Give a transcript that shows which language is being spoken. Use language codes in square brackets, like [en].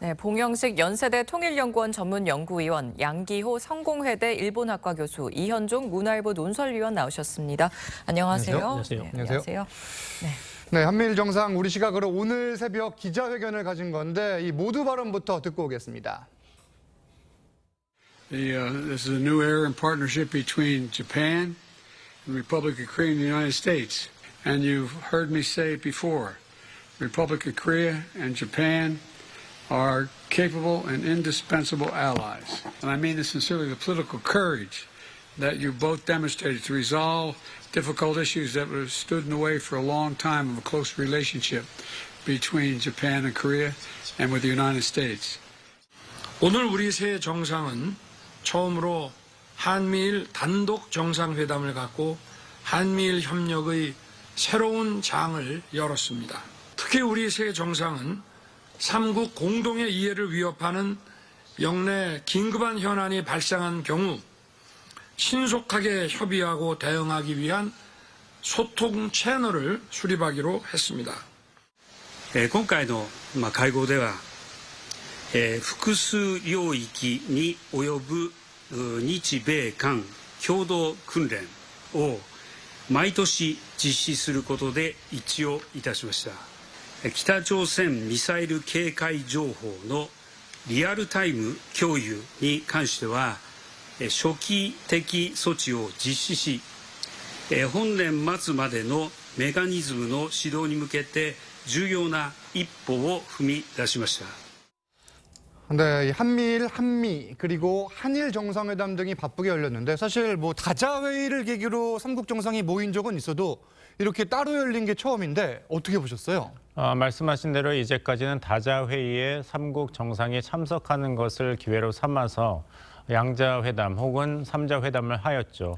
[ko] 네, 봉영식 연세대 통일연구원 전문연구위원, 양기호 성공회대 일본학과 교수, 이현종 문화일보 논설위원 나오셨습니다. 안녕하세요. 안녕하세요. 네, 안녕하세요. 네. 네, 한미일 정상 우리 시각으로 오늘 새벽 기자회견을 가진 건데 이 모두 발언부터 듣고 오겠습니다. [en] This is a new era in partnership between Japan and the Republic of Korea and the United States. And you've heard me say it before, the Republic of Korea and Japan are capable and indispensable allies. And I mean this sincerely, the political courage that you both demonstrated to resolve difficult issues that were stood in the way for a long time of a close relationship between Japan and Korea and with the United States. [ko] 오늘 우리 세 정상은 처음으로 한미일 단독 정상회담을 갖고 한미일 협력의 새로운 장을 열었습니다. 특히 우리 세 정상은 삼국 공동의 이해를 위협하는 영내 긴급한 현안이 발생한 경우 신속하게 협의하고 대응하기 위한 소통 채널을 수립하기로 했습니다. [ja] 今回の会合では、複数領域に及ぶ日米韓共同訓練を毎年実施することで一致をいたしました。北朝鮮ミサイル警戒情報のリアルタイム共有に関しては、初期的措置を実施し、本年末までのメカニズムの指導に向けて重要な一歩を踏み出しました。 [ko] 네, 한미일, 한미, 그리고 한일 정상회담 등이 바쁘게 열렸는데 사실 뭐 다자회의를 계기로 삼국 정상이 모인 적은 있어도 이렇게 따로 열린 게 처음인데 어떻게 보셨어요? 말씀하신 대로 이제까지는 다자회의에 삼국 정상이 참석하는 것을 기회로 삼아서 양자회담 혹은 삼자회담을 하였죠.